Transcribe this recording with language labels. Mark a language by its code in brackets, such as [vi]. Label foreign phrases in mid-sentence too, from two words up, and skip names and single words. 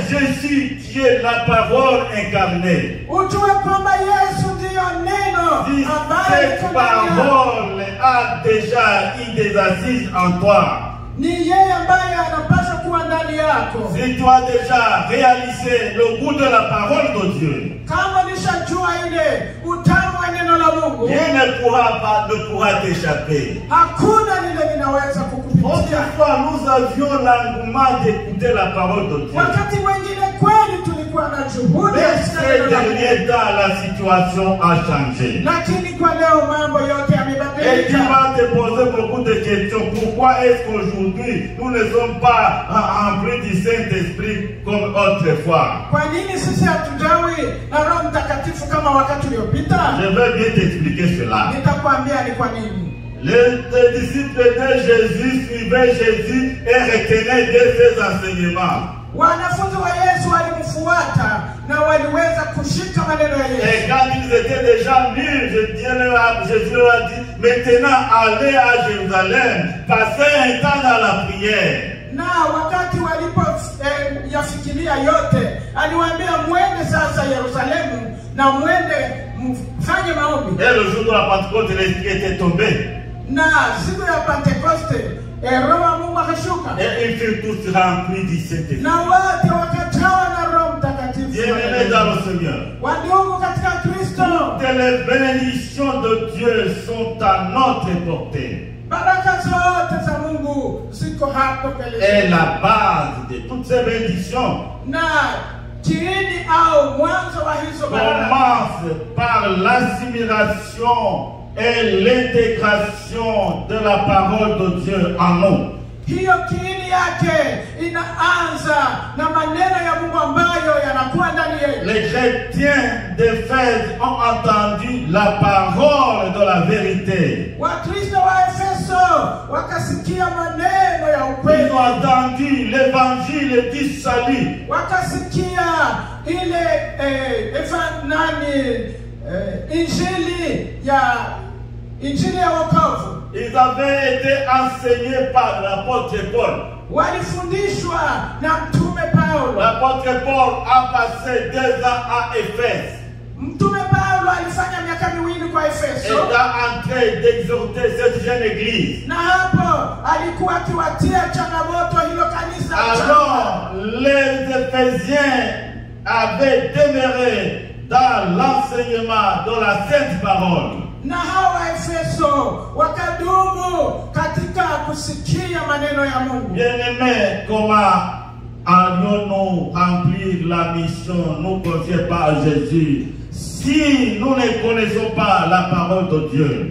[fr] c'est Jésus qui est la parole incarnée. [sw] Ujue kwamba Yesu ndiyo neno [fr] Si [sw] ambaye [fr] cette [sw] iko ndani yako. [fr] parole a déjà eu des assises en toi, [sw] Ni yeye ambaye anapaswa kuwa ndani yako. [fr] si tu as déjà réalisé le goût de la parole de Dieu, [sw] Kama nishajua ile utamu wa neno la Mungu, [fr] rien ne pourra t'échapper. [sw] hakuna lile linaweza kukupitia. [fr] Autrefois, nous avions l'engouement d'écouter la parole de Dieu. [sw] Wakati wengine kweli tulikuwa na juhudi ya [fr] Mais [sw] kusikia [fr] ces [sw] neno la Mungu. [fr] derniers temps, la situation a changé. [sw] Lakini kwa leo mambo yote [fr] Et tu [sw] yamebadilika. [fr] vas te poser beaucoup de questions. Pourquoi est-ce qu'aujourd'hui, nous ne sommes pas remplis du Saint-Esprit comme autrefois? [sw] Kwa nini sisi hatujawi na Roho Mtakatifu kama wakati uliopita? [fr] Je vais bien t'expliquer cela. [sw] Nitakwambia ni kwa nini. [fr] Les disciples de Jésus suivaient Jésus et retenaient de ses enseignements. [sw] Wanafunzi wa Yesu walimfuata na waliweza kushika maneno ya Yesu. [fr] Et quand ils étaient déjà mûrs, Jésus leur a dit, maintenant allez à Jérusalem, passez un temps dans la prière. [sw] Na wakati walipo yafikiria yote, aliwaambia mwende sasa Yerusalemu na mwende mfanye maombi. [fr] Et le jour de la Pentecôte, l'Esprit était tombé. [sw] Na siku ya Pentekoste, Roho wa Mungu akashuka. [fr] Et ils furent tous remplis du Saint-Esprit. [sw] Na wote wakajawa na Roho Mtakatifu. [fr] Bien-aimés dans le Seigneur, [sw] Wandugu katika Kristo, [fr] toutes les bénédictions de Dieu sont à notre portée. [sw] baraka zote za Mungu ziko hapo mbele [fr] Et [sw] yetu. [fr] la base de toutes ces bénédictions [sw] Na kiini au mwanzo wa hizo baraka [fr] commence par l'assimilation et l'intégration de la parole de Dieu en nous. [sw] hiyo kiini yake inaanza na maneno ya Mungu ambayo yanakuwa ndani yetu. [fr] Les chrétiens d'Éphèse ont entendu la parole de la vérité. [sw] Wakristo wa Efeso wakasikia maneno ya [fr] Ils [sw] ukweli. [fr] ont entendu l'évangile du salut. [sw] Wakasikia ile injili ya wokovu. [fr] Ils avaient été enseignés par l'apôtre Paul. [sw] Walifundishwa na mtume Paulo. [fr] L'apôtre Paul a passé 2 ans à Éphèse. [sw] Mtume Paulo alifanya miaka miwili kwa [fr] Et [sw] Efeso. [fr] a en train d'exhorter cette jeune église. [sw] Na hapo alikuwa akiwatia changamoto hilo kanisa. [fr] Alors, les Éphésiens avaient demeuré dans l'enseignement de la sainte parole. [sw] Na hawa Efeso wakadumu katika kusikia maneno ya Mungu. [fr] Bien-aimés, comment allions-nous remplir la mission nous confiée par Jésus si nous ne connaissons pas la parole de Dieu?